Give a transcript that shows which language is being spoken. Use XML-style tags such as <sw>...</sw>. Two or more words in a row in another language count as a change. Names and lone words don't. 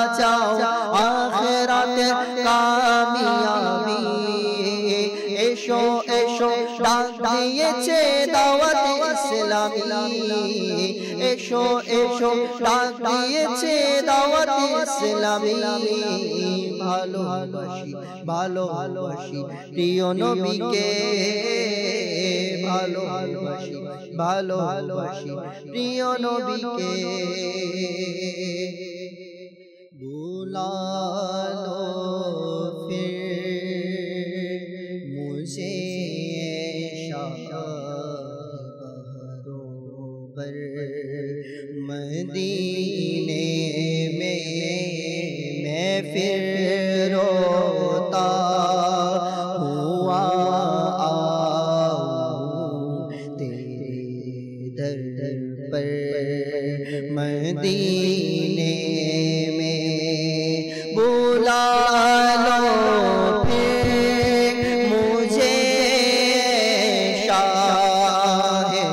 <bn>চাও আখিরাতে কামিয়াবি, এসো এসো ডাক দিয়েছে দাওয়াত ইসলামী, এসো এসো এসো ডাক দিয়েছে দাওয়াত ইসলামী ভালোবাসি ভালোবাসি প্রিয় নবীকে ভালোবাসি ভালোবাসি প্রিয় নবীকে</bn> <ur>بلا لو پھر مجھے مدینے میں میں پھر روتا ہوا آؤں تیرے در پر مدینے میں بلا لو پھر مجھے شاہ</ur>